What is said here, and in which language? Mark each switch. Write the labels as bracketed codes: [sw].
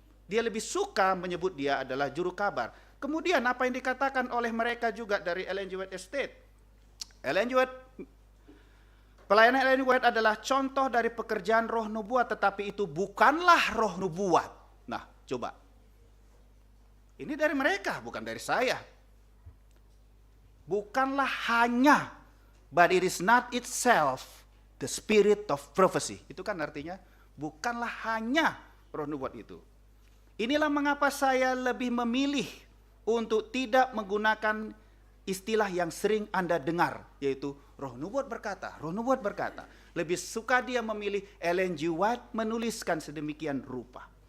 [id] Dia lebih suka menyebut dia adalah juru kabar. Kemudian apa yang dikatakan oleh mereka juga dari Ellen G. White Estate. Ellen G. White, pelayanan Ellen G. White adalah contoh dari pekerjaan roh nubuat, tetapi itu bukanlah roh nubuat. Nah, coba. Ini dari mereka, bukan dari saya. Bukanlah hanya, [en] but it is not itself the spirit of prophecy. [id] Itu kan artinya, bukanlah hanya roh nubuat itu. Inilah mengapa saya lebih memilih untuk tidak menggunakan istilah yang sering Anda dengar, yaitu roh nubuat berkata, roh nubuat berkata. Lebih suka dia memilih Ellen G. White menuliskan sedemikian rupa.